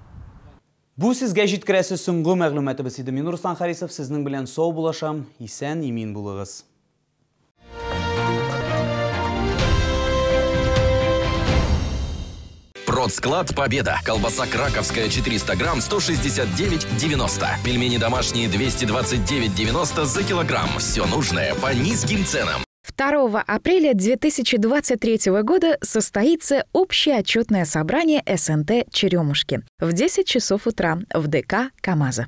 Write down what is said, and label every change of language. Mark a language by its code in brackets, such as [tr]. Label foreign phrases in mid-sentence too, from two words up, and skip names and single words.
[tt] Бу сезгә җиткерәсе соңгы мәгълүматыбыз иде. Мин Руслан Харисов сезнең белән сау булашам. Исән, имин булыгыз. [ru] Продсклад «Победа». Колбаса краковская 400 грамм 169,90. Пельмени домашние 229,90 за килограмм. Все нужное по низким ценам. 2 апреля 2023 года состоится общее отчетное собрание СНТ «Черемушки» в 10 часов утра в ДК «КамАЗа».